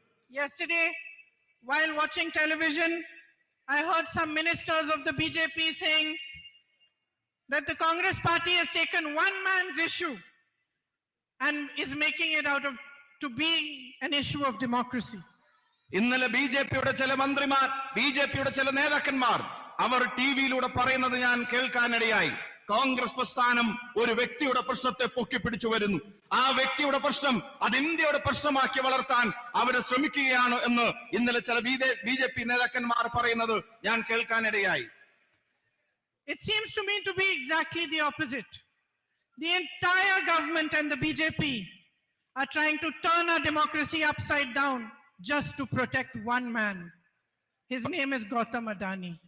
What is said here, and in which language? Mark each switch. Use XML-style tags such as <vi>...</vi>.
<en>Yesterday, while watching television, I heard some ministers of the BJP saying that the Congress party has taken one man's issue and is making it out of to be an issue of democracy.</en> <ml>ഇന്നലെ ബിജെപിയുടെ ചില മന്ത്രിമാർ, ബിജെപിയുടെ ചില നേതാക്കന്മാർ അവർ ടിവിയിലൂടെ പറയുന്നത് ഞാൻ കേൾക്കാനിടയായി. കോൺഗ്രസ് പ്രസ്ഥാനം ഒരു വ്യക്തിയുടെ പ്രശ്നത്തെ പൊക്കിപ്പിടിച്ചു വരുന്നു, ആ വ്യക്തിയുടെ പ്രശ്നം അത് ഇന്ത്യയുടെ പ്രശ്നമാക്കി വളർത്താൻ അവർ ശ്രമിക്കുകയാണ് എന്ന് ഇന്നലെ ചില ബിജെപി നേതാക്കന്മാർ പറയുന്നത് ഞാൻ കേൾക്കാനിടയായി.</ml> <en>It seems to me to be exactly the opposite. The entire government and the BJP are trying to turn our democracy upside down just to protect one man. His name is Gautam Adani.</en>